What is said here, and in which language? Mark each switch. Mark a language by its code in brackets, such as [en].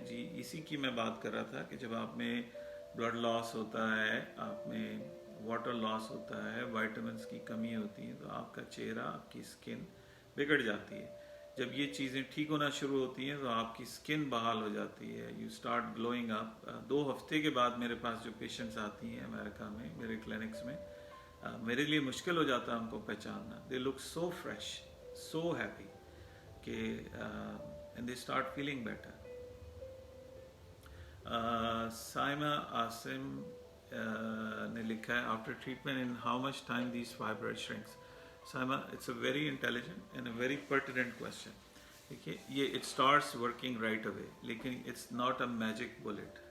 [ur] جی اسی کی میں بات کر رہا تھا کہ جب آپ میں بلڈ لاس ہوتا ہے، آپ میں واٹر لاس ہوتا ہے، وائٹامنس کی کمی ہوتی ہے، تو آپ کا چہرہ، آپ کی اسکن بگڑ جاتی ہے. جب یہ چیزیں ٹھیک ہونا شروع ہوتی ہیں تو آپ کی سکن بحال ہو جاتی ہے, [en] You start glowing up. [ur] 2 ہفتے کے بعد میرے پاس جو پیشنٹس آتی ہیں امریکہ میں میرے کلینکس میں, میرے لیے مشکل ہو جاتا ہے ان کو پہچاننا. [en] They look so fresh, so happy کہ and they start feeling better. [ur] Saima Asim نے لکھا ہے [en] After treatment in how much time these fibroid shrinks. Saima, it's a very intelligent and a very pertinent question. [ur] ٹھیک ہے, یہ [en] It starts working right away, لیکن it's not a magic bullet.